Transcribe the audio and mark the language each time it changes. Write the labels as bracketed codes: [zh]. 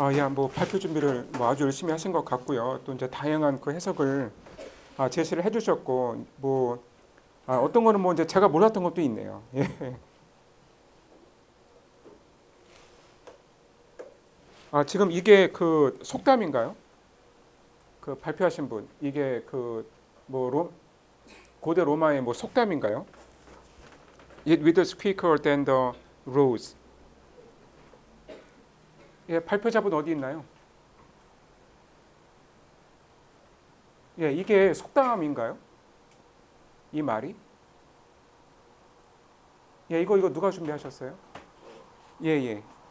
[ko] 뭐 발표 준비를 뭐 아주 열심히 하신 것 같고요. 또 이제 다양한 그 해석을 제시를 해주셨고, 뭐 어떤 거는 뭐 이제 제가 몰랐던 것도 있네요. 예. 지금 이게 그 속담인가요? 그 발표하신 분, 이게 그 뭐 고대 로마의 뭐 속담인가요? [en] It withers quicker than the rose. [ko] 예, 발표자분 어디 있나요? 예, 이게 속담인가요? 이 말이? 예, 이거 누가 준비하셨어요? 예.